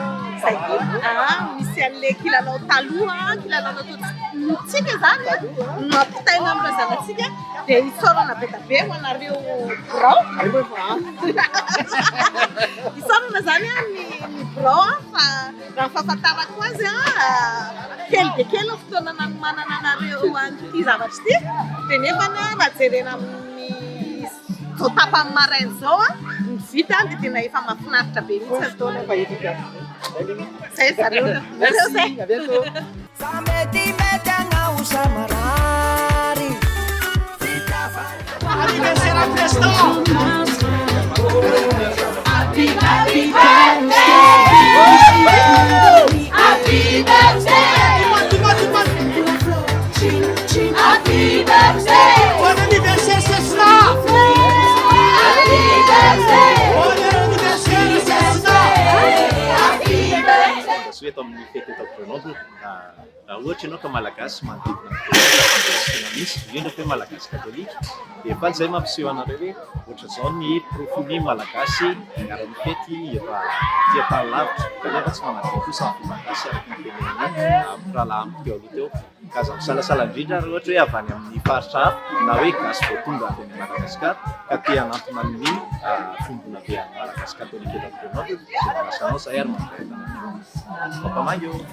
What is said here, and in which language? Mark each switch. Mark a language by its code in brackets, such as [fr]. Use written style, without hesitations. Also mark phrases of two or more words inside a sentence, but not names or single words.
[mg] misy an'le kilalao taloha kilalao nataontsika zany mampitaina amin'ireo zanatsika dia isorana be da be ho anareo brao isorana zany ny brao fa raha fahafantarako azy kely dia kely fotoana nanomanana anareo an'ity zavatra ity dia nefany raha jerena amin'ny zao tapany marainy zao ny vita dia tena efa mahafinaritra be mihitsy fotoana efa efficace. Zay zareo [fr] Merci, à bientôt. Anniversaire président. [en] Happy birthday. Happy birthday. Happy birthday. [fr] Bon anniversaire ce soir. [en] Happy birthday. [fr] Bon anniversaire ce soir. [en] Happy birthday. [mg] eto amin'ny fety eto Grenoble. Raha ohatra ianao ka malagasy manodidina ny misy indrindra fa malagasy katolika dia efa izay mampiseho anareo hoe ohatra izao ny profily malagasy miara-ny fety efa lavitra kanefa tsy manadio kosa ny malagasy araka ny teneniny rahalahy amiko teo aloha teo ka aza misalasala indrindra raha ohatra hoe avy any amin'ny faritra hafa na hoe gasy vao tonga avy amin'ny Madagasikara ka te hanantona ny fimbona be any malagasy katolika eto Grenoble dia manasanao zay ary mandray tanana Papamango.